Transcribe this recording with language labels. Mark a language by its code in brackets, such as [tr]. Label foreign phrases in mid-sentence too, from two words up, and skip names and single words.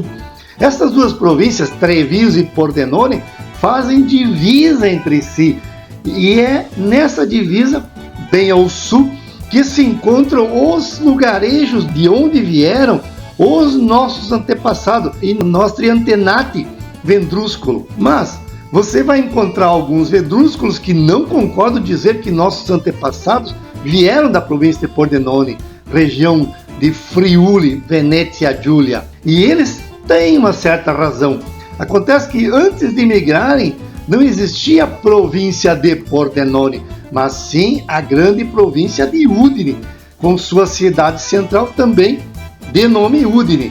[pt] Estas duas províncias, Treviso e Pordenone, fazem divisa entre si, e é nessa divisa, bem ao sul, que se encontram os lugarejos de onde vieram os nossos antepassados, [it] e nostri antenati vendrúsculo. [pt] Mas você vai encontrar alguns vendrúsculos que não concordam dizer que nossos antepassados vieram da província de Pordenone, região de Friuli, Venetia Giulia. E eles têm uma certa razão. Acontece que antes de migrarem, não existia a província de Pordenone, mas sim a grande província de Udine, com sua cidade central também de nome Udine.